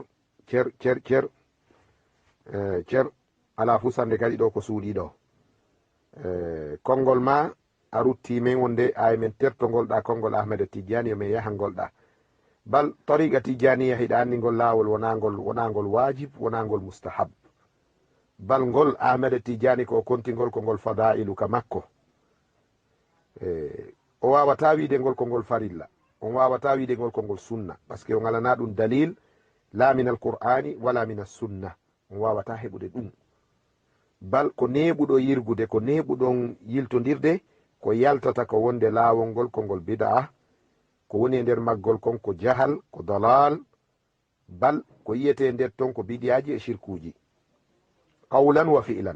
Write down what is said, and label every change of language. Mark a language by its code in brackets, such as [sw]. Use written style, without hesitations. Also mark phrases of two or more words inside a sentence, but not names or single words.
[ff] cer ala fusande kadi ɗo ko suuɗi ɗo konngol ma a rutti men wonde ay men tertogolɗa konngol ahmeda tijjani yo min yahangolɗa bal tariqa tijjaniya hiɗa anndi ngol laawol wonangol wajib wonangol mustahab bal ngol ahmeda tijjani ko kontingol ko ngol fadailu ka makko o wawata wiide ngol ko ngol farilla on wawata wiide ngol ko ngol sunna [fr] par ce que [ff] o ngalana ɗum dalil [ar] لا من القرآن ولا من السنة [ff] on wawata heɓude ɗum bal ko neɓuɗo yirgude ko neɓuɗon yiltodirde ko yaltata ko wonde laawol ngol ko ngol bid'a ko woni e nder maggol kon ko jahal ko dalal bal ko yiyete nder ton ko bidiyaji e shirkuji [ar] قولا وفعلا